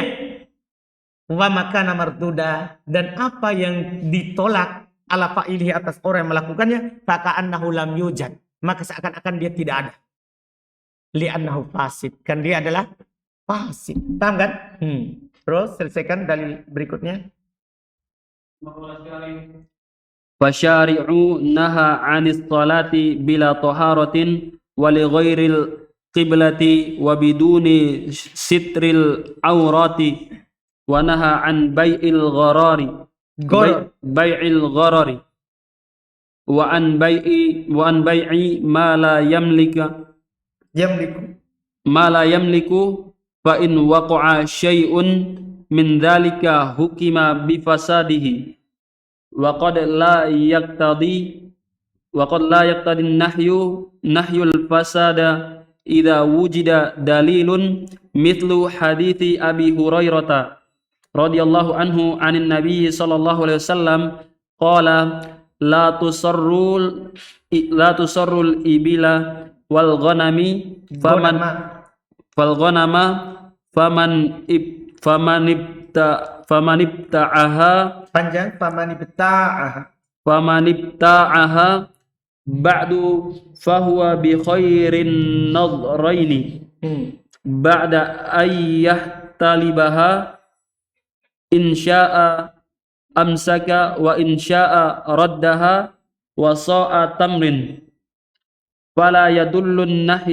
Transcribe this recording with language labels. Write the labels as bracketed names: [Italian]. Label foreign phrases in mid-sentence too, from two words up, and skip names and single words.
[Arabic] وما كان مردودا, [Indonesian] dan apa yang ditolak [Arabic] على فاعله [Indonesian] atas orang yang melakukannya, [Arabic] فكأنه لم يوجد. [Indonesian] Maka seakan-akan dia tidak ada. [Arabic] لأنه فاسد. [Indonesian] Kan dia adalah fasid. Paham kan? Terus selesaikan dalil berikutnya. [Arabic] فالشارع نهى عن الصلاة بلا طهارة ولغير القبلة وبدون ستر العورة ونهى عن بيع الغرر بيع الغرر وعن بيع ما لا يملك فإن وقع شيء من ذلك حكم بفساده وقد لا يقتضي النهي الفساد إذا وجد دليل مثل حديث أبي هريرة رضي الله عنه عن النبي صلى الله عليه وسلم قال لا تصروا الإبل والغنم فمن ابتاعها [Indonesian] Panjang, [Arabic] فمن ابتاعها بعد فهو بخير النظرين بعد أن يحلبها إن شاء أمسكها وإن شاء ردها وصاع تمر فلا يدل